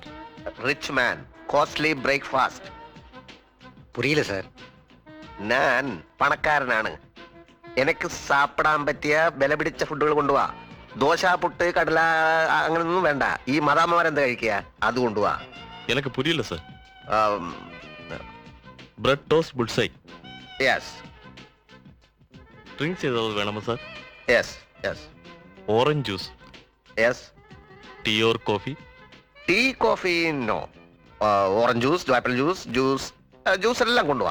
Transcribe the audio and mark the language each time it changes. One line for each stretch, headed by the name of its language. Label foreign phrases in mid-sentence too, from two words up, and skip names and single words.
English: Rich man, costly breakfast.
Malayalam: പുരിയില്ല സാർ. ഞാൻ പണക്കാരനാണ്. എനിക്ക് സാപ്പിടാൻ പറ്റിയ വില പിടിച്ച ഫുഡുകൾ കൊണ്ടുപോവാ. ദോശ, പുട്ട്, കടല അങ്ങനൊന്നും വേണ്ട. ഈ മദാമ്മമാരെന്താ കഴിക്കുക, അത് കൊണ്ടുപോവാ.
Tamil: எனக்கு புரியல சார்.
English: bread toast bullseye.
Malayalam: യെസ്
Tamil: ட்ரிங்க்ஸ் ஏதாவது வேணுமா சார்?
English: yes yes orange juice,
Malayalam: യെസ്.
English: tea or coffee? tea, coffee no. orange juice, apple juice, juice
Malayalam: എല്ലാം കൊണ്ടുപോവാ.